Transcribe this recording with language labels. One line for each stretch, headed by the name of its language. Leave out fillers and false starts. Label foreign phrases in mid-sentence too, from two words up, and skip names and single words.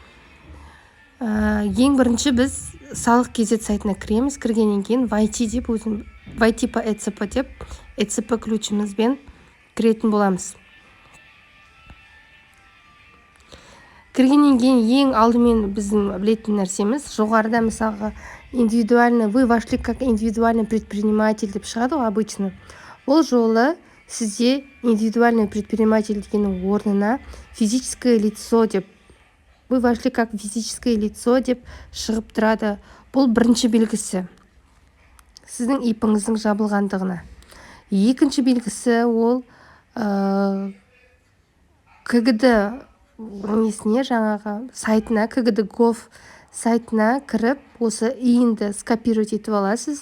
Kazakh: Ең бірінші біз салық кезет сайтына кіреміз. Кіргеннен кейін YT деп YT по ECP деп ECP ключімізбен кіретін боламыз. Кіргеннен кейін ең алдымен біздің білетін нәрсеміз жоғарыда мысалға
Russian: индивидуально вы вошли как индивидуальный предприниматель
Kazakh: деп шығады ғой обычно. Ол жолы сізде
Russian: индивидуальный предприниматель
Kazakh: дегеннің орнына
Russian: физическое лицо
Kazakh: деп
Russian: вы вошли как физическое лицо
Kazakh: деп шығып тұрады. Бұл бірінші белгісі сіздің ИП-іңіздің жабылғандығына. Екінші белгісі ол КГД несіне жаңағы сайтына КГД.gov сайтына кіріп осы иінді скопировать етіп аласыз.